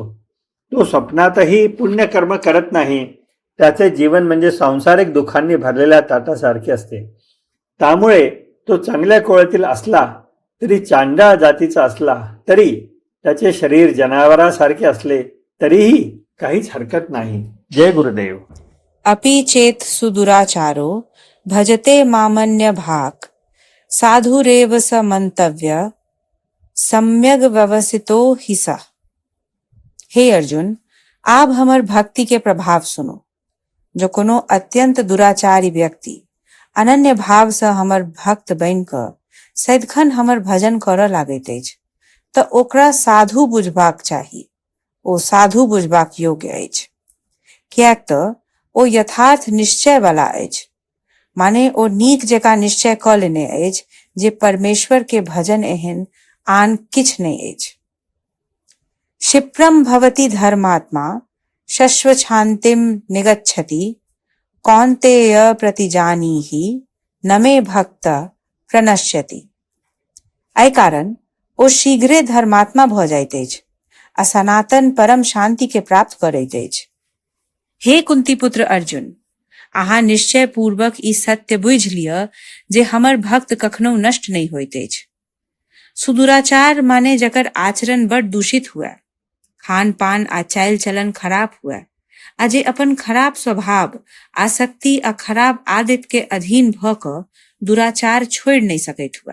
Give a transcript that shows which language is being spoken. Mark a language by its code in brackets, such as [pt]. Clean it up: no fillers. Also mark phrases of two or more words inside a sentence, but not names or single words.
[mr] तो स्वप्नातही पुण्यकर्म करत नाही. त्याचे जीवन म्हणजे सांसारिक दुःखांनी भरलेल्या ताटासारखे असते. त्यामुळे तो चांगल्या कुळातील असला तरी चांडाळ जातीचा असला तरी त्याचे शरीर जनावरासारखे असले तरीही काहीच हरकत नाही. जय गुरुदेव. [sa] अपि चेत सुदुराचारो भजते मामन्य भाग साधुरेव स मंतव्य सम्यग व्यवसितो ही सा. [mai] हे अर्जुन, आप हमर भक्ति के प्रभाव सुनो. जो कोनो अत्यंत दुराचारी व्यक्ति अनन्य भाव से हमर भक्त बन कर सदिखन हमर भजन करऽ लागैत अछि तऽ ओकरा साधु बुझबाक चाही. ओ साधु बुझबाक योग्य अछि, किएक तऽ ओ यथार्थ निश्चय वाला अछि. माने ओ नीक जकाँ निश्चय कऽ लेने अछि जे परमेश्वर के भजन एहन आन किछ नहि अछि. [sa] क्षिप्रम भवति धर्मात्मा शश्वच्छान्तिम निगच्छति कौन्तेय प्रतिजानीहि न मे भक्त प्रणश्यति. [mai] एहि कारण ओ शीघ्रे धर्मात्मा भऽ जाइत अछि आ सनातन परम शांति के प्राप्त करैत अछि. हे कुंती पुत्र अर्जुन, अहाँ निश्चय पूर्वक ई सत्य बुझि लिअ जे हमर भक्त कखनो नष्ट नहीं होइत अछि. सुदुराचार माने जकर आचरण बड़ दूषित हुए, खान पान आ चाल चलन खराब हुए आ जे अपन खराब स्वभाव, आसक्ति आ खराब आदत के अधीन भऽ कऽ दुराचार छोड़ि नहीं सकैत हुए.